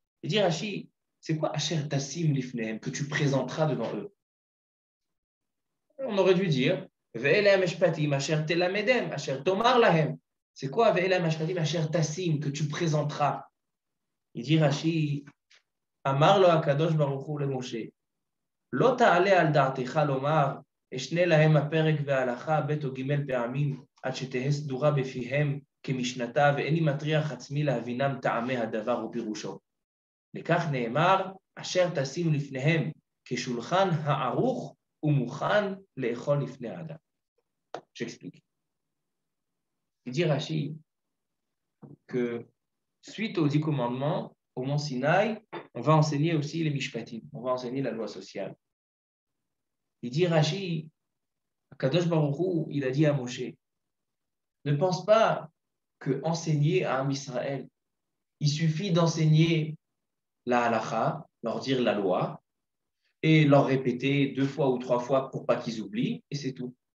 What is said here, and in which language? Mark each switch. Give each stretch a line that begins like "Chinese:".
French: Il dit Rashi, c'est quoi
Hebrew: Asher tasim lifnehem
French: que tu présenteras devant eux? On aurait dû dire
Hebrew: Ve'ele amishpatim, Asher telamedem, Asher tomar lahem.
French: C'est quoi
Hebrew: Ve'ele amishpatim, Asher tasim
French: que tu présenteras? Il dit Rashi,
Hebrew: Amar lo Akadosh Baruch Hu le Moshe. לא תעלה על דעתך לומר, אשנה להם הפרק וההלכה ב' או ג' פעמים, עד שתהא סדורה בפיהם כמשנתה, ואיני מטריח עצמי להבינם טעמי הדבר ופירושו. לכך נאמר, אשר תשים לפניהם כשולחן הערוך ומוכן לאכול לפני האדם.
French: J'explique. Il dit Rashi que suite aux 10 commandements, au mont Sinaï, on va enseigner aussi les mishpatim, on va enseigner la loi sociale. Il dit Rashi, Kadosh Baruch Hu, il a dit à Moshe, ne pense pas que enseigner à Israël, il suffit d'enseigner la halacha, leur dire la loi, et leur répéter 2 fois ou 3 fois pour pas qu'ils oublient, et c'est tout.